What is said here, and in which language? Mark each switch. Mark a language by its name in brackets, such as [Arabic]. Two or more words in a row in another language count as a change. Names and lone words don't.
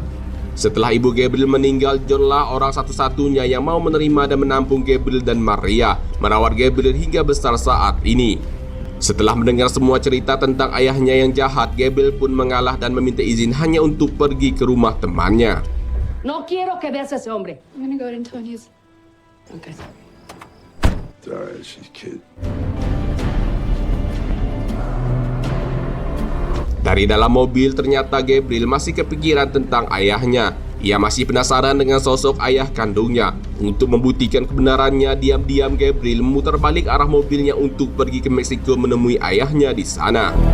[Indonesian] Setelah ibu Gabriel meninggal, John lah orang satu-satunya yang mau menerima dan menampung Gabriel dan Maria, merawat Gabriel hingga besar saat ini. Setelah mendengar semua cerita tentang ayahnya yang jahat, Gabriel pun mengalah dan meminta izin hanya untuk pergi ke rumah temannya. [Spanish] No quiero que veas a ese hombre. [English] I'm gonna go to Antonia's. Okay. It's alright, she's a kid. [Indonesian] Dari dalam mobil ternyata Gabriel masih kepikiran tentang ayahnya. Ia masih penasaran dengan sosok ayah kandungnya. Untuk membuktikan kebenarannya, diam-diam Gabriel memutar balik arah mobilnya untuk pergi ke Meksiko menemui ayahnya di sana.